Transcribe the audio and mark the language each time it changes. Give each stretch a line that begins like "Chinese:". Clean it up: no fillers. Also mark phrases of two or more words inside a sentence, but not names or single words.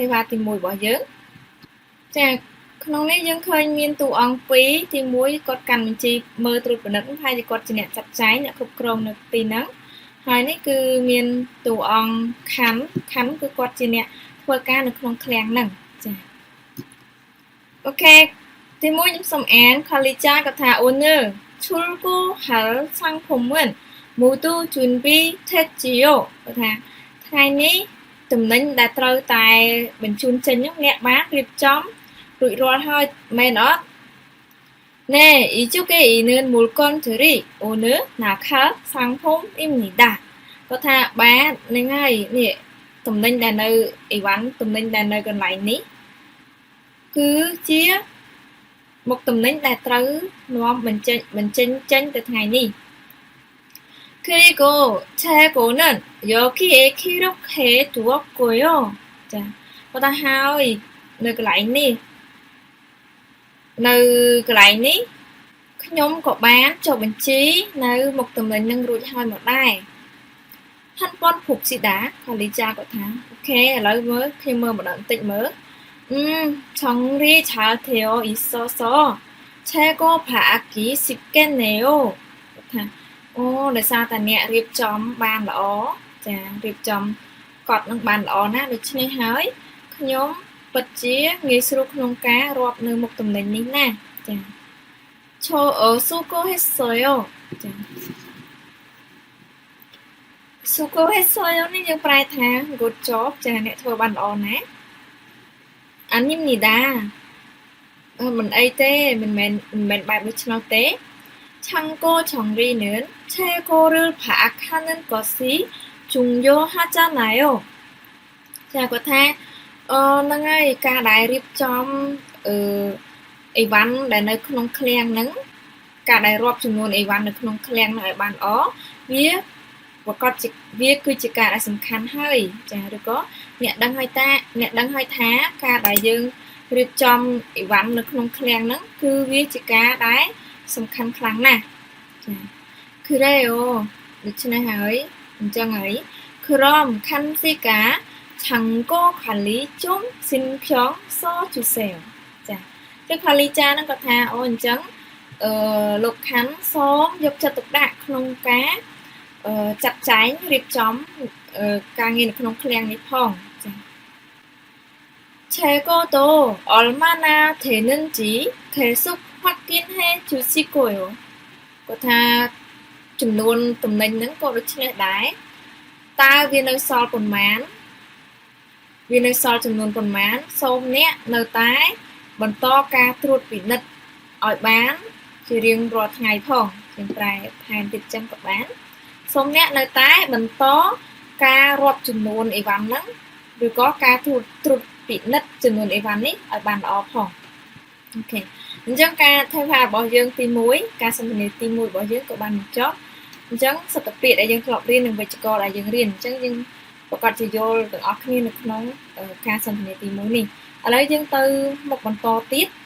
Khmer: វតាទី1របស់យើងចាក្នុងនេះយើងឃើញមានតួអង្គ2ទី1គាត់កាន់បញ្ជីមើលត្រួតពិនិត្យហើយគាត់ជាអ្នកចាត់ចែងអ្នកគ្រប់គ្រងនៅទី ហ្នឹងហើយនេះគឺមានតួអង្គខណ្ឌគឺគាត់ជាអ្នកធ្វើការនៅក្នុងឃ្លាំងហ្នឹងចាអូខេទី1ខ្ញុំ សូមអានខលីចាគាត់ថា
Korean: 오늘 출고할 상품은 모두 준비됐지요
Khmer: គាត់ថាថ្ងៃនេះតំណែងដែល ត្រូវតែបញ្ជូនចេញនោះអ្នកបានរៀបចំរួចរាល់ហើយ មែនអត់ណែ
Korean: 이쪽에 있는 물건들이 오늘 나갈 상품입니다
Khmer: គាត់ថាបាទហ្នឹងហើយនេះតំណែងដែលនៅអីវ៉ាន់តំណែងដែលនៅកន្លែងនេះគឺជាមុខតំណែងដែលត្រូវនាំបញ្ចេញទៅថ្ងៃនេះ
Korean: 그리고 재고는 여기에 기록해 두었고요.
Khmer: 자, គាត់ថាហើយនៅកន្លែងនេះនៅកន្លែងនេះខ្ញុំក៏បានចុះបញ្ជីនៅមុខទំនិញនឹងរួចហើយមកដែរ
Korean: 한번 봅시다.
Khmer: 관리자 គាត់ថាអូខេឥឡូវមើលខ្ញុំមើលម្ដងបន្តិចមើល
Korean: 정리 잘 되어 있어서 채권받기 쉽겠네요.
Khmer: គាត់ថាអូដោយសារតែអ្នករៀបចំបានល្អចារៀបចំកត់នឹងបានល្អណាស់ដូច្នេះហើយខ្ញុំពិតជាងាយស្រួលក្នុងការរាប់នៅមុខទំនិញនេះណាចា수고했어요. ចា수고했어요នេះយើងប្រែថា
English: good job
Khmer: ចាអ្នកធ្វើបានល្អណាស់아닙니다. មិនអីទេមិនមែនបែបដូចនោះទេ
Korean: 창고 정리는 최고를 파악하는 것이 중요하잖아요.
Khmer: ចាគាត់ថាហ្នឹងហើយការដែលរៀបចំអីវ៉ាន់ដែលនៅក្នុងឃ្លាំងហ្នឹងការដែលរាប់ចំនួ នអីវ៉ាន់នៅក្នុងឃ្លាំងហ្នឹងឲ្យបានល្អវាប្រកបជាវាគឺជាការដែលសំខាន់ហើយចាឬក៏អ្នកដឹងហើយថាការដែលយើងរៀបចំអីវ៉ាន់នៅក្នុងឃ្លាំងហ្នឹងគឺវាជាការដែលសំខាន់ខ្លាំងណាស់ចា그래요ដូច្នេះហើយអញ្ចឹងហើយ
Korean: 그럼 칸씨가 창고 관리 좀 신경 써주세요.
Khmer: 자, cái 관리 ចាហ្នឹងគាត់ថាអូអញ្ចឹងលោកខាន់សូមយកចិត្តទុកដាក់ក្នុងការចាត់ចែងរៀបចំការងារនៅក្នុងឃ្លាំងនេះផងចា
Korean: 재고도 얼마나 되는지 계속 확인해 주시고요.
Khmer: គាត់ថាចំនួនទំនិញហ្នឹងក៏ដូចនេះដែរតើវានៅសល់ប៉ុន្មានវានៅសល់ចំនួនប៉ុន្មានសូមអ្នកនៅតែបន្តការត្រួតពិនិ ត្យឲ្យបានជារៀងរាល់ថ្ងៃផងជាប្រែផែនទៀតចឹងក៏បានសូមអ្នកនៅតែបន្តការរាប់ចំនួនអីវ៉ាន់ហ្នឹងឬក៏ការត្រួតពិនិត្យចំនួនអីវ៉ាន់នេះឲ្យបានល្អផងអូខេអញ្ចឹងការធ្វើការរបស់យើងទី1ការសន្ទនាទី1របស់យើងក៏បានបញ្ចប់អញ្ចឹងសព្ទពាក្យដែលយើងធ្លាប់រៀននិងវេយ្យាករណ៍ដែលយើងរៀនអញ្ចឹងយើងប្រកាសជាយល់ទាំងអស់គ្នានៅក្នុងការសន្ទនាទី1នេះឥឡូវយើងទៅមុខបន្តទៀត